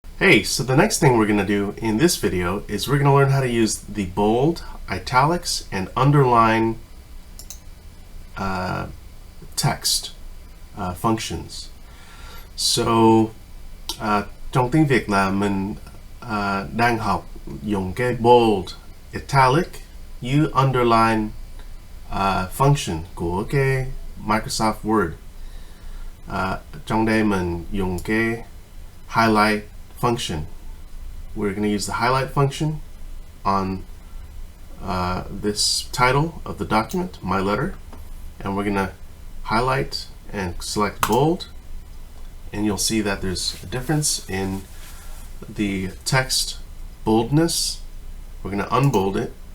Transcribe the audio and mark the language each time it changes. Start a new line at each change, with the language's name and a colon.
English: Hey, so the next thing we're going to do in this video is we're going to learn how to use the bold, italics, and underline text functions.
Vietnamese: So trong tiếng Việt là mình đang học dùng cái bold, italic, với underline function của cái Microsoft Word. Trong đây mình dùng cái highlight function.
English: We're going to use the highlight function on this title of the document, my letter, and we're going to highlight and select bold, and you'll see that there's a difference in the text boldness. We're going to unbold it.